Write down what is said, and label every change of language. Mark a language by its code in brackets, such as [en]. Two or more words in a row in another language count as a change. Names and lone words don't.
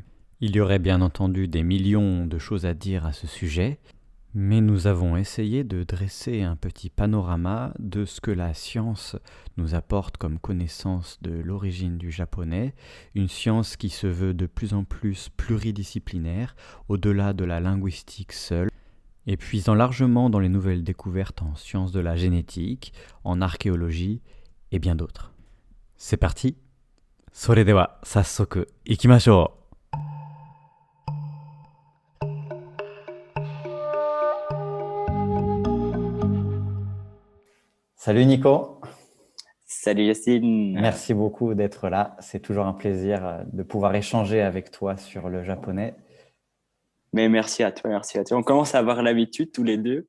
[fr] Il y aurait bien entendu des millions de choses à dire à ce sujet, mais nous avons essayé de dresser un petit panorama de ce que la science nous apporte comme connaissance de l'origine du japonais, une science qui se veut de plus en plus pluridisciplinaire, au-delà de la linguistique seule, et puisant largement dans les nouvelles découvertes en sciences de la génétique, en archéologie et bien d'autres. C'est parti. [ja] それでは早速行きましょう。 [fr] Salut Nico, Salut Yacine. merci beaucoup d'être là. C'est toujours un plaisir de pouvoir échanger avec toi sur le japonais. Mais merci à toi, merci à toi. On commence à avoir l'habitude tous les deux.